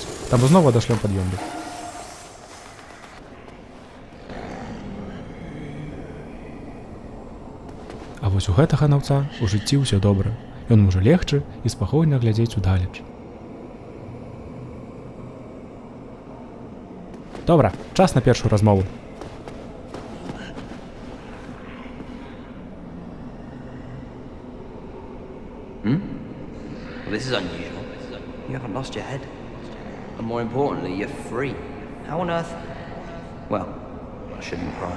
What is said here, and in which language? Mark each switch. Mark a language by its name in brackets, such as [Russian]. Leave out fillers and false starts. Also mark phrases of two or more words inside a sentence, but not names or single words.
[Belarusian] Там зноў адашлём пад'ёмнік. А вось у гэтага наўца у жыцці ўсё добра. Ён можа легчы і спакойна глядзець удалеч. Добра, час на першую размову. [English] Well, this is unusual. You haven't lost your head. And more importantly, you're free. How on earth? Well, I shouldn't cry.